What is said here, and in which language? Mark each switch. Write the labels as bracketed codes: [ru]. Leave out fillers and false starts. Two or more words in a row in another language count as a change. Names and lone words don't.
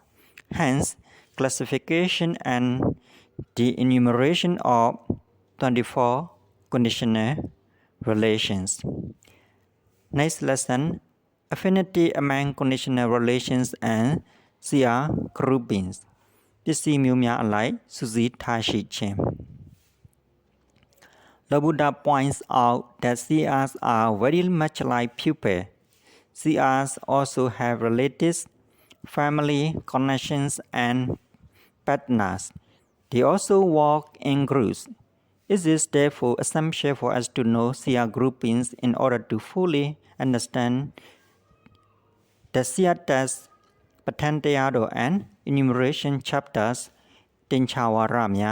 [en] Hence, classification and the enumeration of 24 conditional relations. Next lesson, affinity among conditional relations and CR groupings. [my] ပစ္စည်းမျိုးများအလိုက်စုစည်းထားရှိခြင်း [en] The Buddha points out that CRs are very much like people. CRs also have relatives, family connections, and partners. They also work in groups. It is therefore essential for us to know CR groupings in order to fully understand the CR test, PATTHARNA and enumeration chapters, Tinchawaramya.